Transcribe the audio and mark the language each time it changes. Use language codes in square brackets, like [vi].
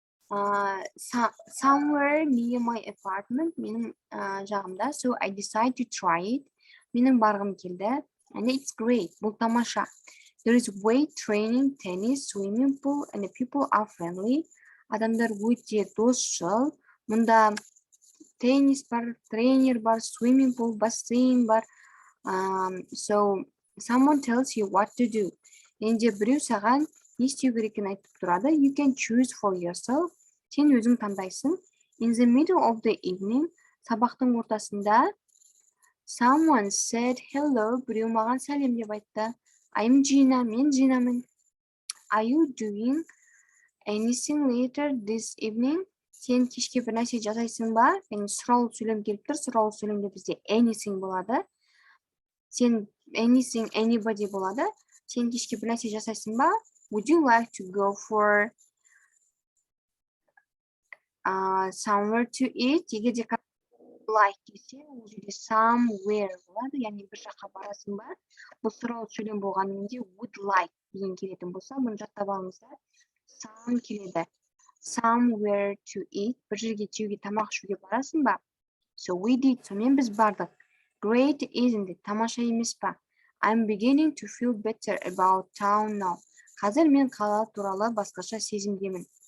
[en] Somewhere near my apartment, [kk] менің жағымда. [en] So I decided to try it. [kk] Менің барғым келді. [en] And it's great. [kk] Бұл тамаша. [en] There is weight training, tennis, swimming pool, and the people are friendly. [kk] Адамдар өте досшыл. Мұнда теннис бар, тренер бар, [en] swimming pool, [kk] бассейн бар. [en] So someone tells you what to do. [kk] Енді біреу саған не істеу керекін айтып тұрады. [en] You can choose for yourself. [kk] Сен өзің таңдайсың. [en] In the middle of the evening, [kk] сабақтың ортасында, [en] someone said hello. [kk] Біреу маған сәлем деп айтты. [en] I'm Gina. [kk] Мен Ginaмен. [en] Are you doing anything later this evening? [kk] Сен кешке бір нәрсе жасайсың ба? Яғни сұраулы сөйлем келіп тұр. Сұраулы сөйлемде бізде anything болады. Сен [en] anything, anybody [kk] болады. Сен кешке бір нәрсе жасайсың ба? [en] Would you like to go for somewhere to eat? [kk] Егер де like десе, ол жерде somewhere болады. Яғни бір жаққа барасың ба? Бұл сұраулы сөйлем болғанымен [en] would like [kk] деген келетін болса, бұны жаттап алыңыздар. Some келеді. [en] Somewhere to eat. [kk] Бір жерге жеуге тамақ ішуге барасың ба? [en] So we did. [kk] Сонымен біз бардық. [en] Great, isn't it? [kk] Тамаша емес па? [en] I'm beginning to feel better about town now. [kk] Қазір мен қала туралы басқаша сезімдемін.